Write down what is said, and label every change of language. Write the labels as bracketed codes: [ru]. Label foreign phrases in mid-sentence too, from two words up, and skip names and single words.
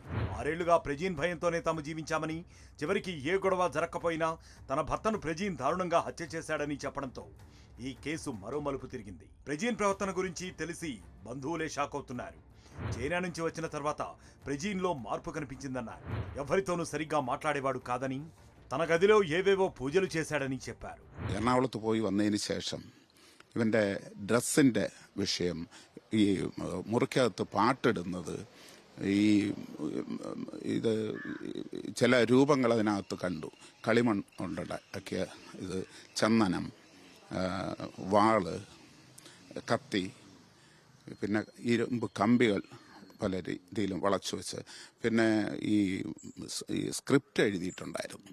[te] 6 ఏళ్లుగా ప్రజీన్ భయంతోనే తాము జీవించామని, చివరికి ఏ గొడవ జరగకపోయినా తన భర్తను ప్రజీన్ దారుణంగా హత్య చేశాడని చెప్పడంతో ఈ కేసు మరో మలుపు తిరిగింది. ప్రజీన్ ప్రవర్తన గురించి తెలిసి బంధువులే షాక్ అవుతున్నారు. చైనా నుంచి వచ్చిన తర్వాత ప్రజీన్లో మార్పు కనిపించిందన్నారు. ఎవరితోనూ సరిగ్గా మాట్లాడేవాడు కాదని, తన గదిలో ఏవేవో పూజలు చేశాడని చెప్పారు. [ml] എറണാകുളത്ത് പോയി വന്നതിന് ശേഷം ഇവൻ്റെ ഡ്രസ്സിൻ്റെ വിഷയം, ഈ മുറിക്കകത്ത് പാട്ടിടുന്നത്, ഇത് ചില രൂപങ്ങൾ അതിനകത്ത് കണ്ടു. കളിമൺ കൊണ്ടുണ്ടാക്കിയ ഇത്, ചന്ദനം, വാള്, കത്തി, പിന്നെ ഇരുമ്പ് കമ്പികൾ പല രീതിയിലും വളച്ചു വെച്ച്, പിന്നെ ഈ സ്ക്രിപ്റ്റ് എഴുതിയിട്ടുണ്ടായിരുന്നു.